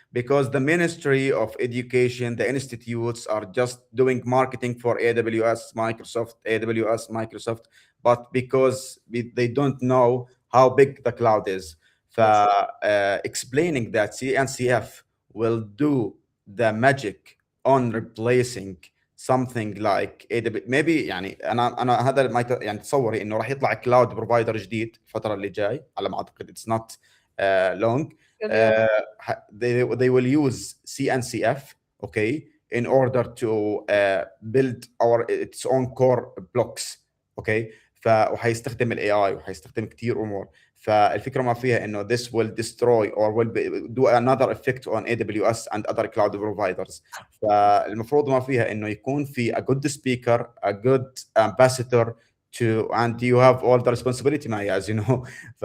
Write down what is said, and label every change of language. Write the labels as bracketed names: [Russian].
[English] Because the Ministry of Education, the institutes are just doing marketing for AWS Microsoft, but because they don't know how big the cloud is. yes, Explaining that CNCF will do the magic on replacing something like AWS. [Arabic] maybe يعني انا هذا ما يعني تصوري انه راح يطلع كلاود بروفايدر جديد الفتره اللي جاي على ما اعتقد [English] it's not long. yeah, They will use CNCF, okay, in order to build its own core blocks, okay. [Arabic] وهيستخدم الاي اي وهيستخدم كتير امور. فالفكره ما فيها انه [English] this will destroy or will do another effect on AWS and other cloud providers. [Arabic] فالمفروض ما فيها انه يكون في [English] a good speaker, a good ambassador to, and you have all the responsibility, Maya, as you know. ف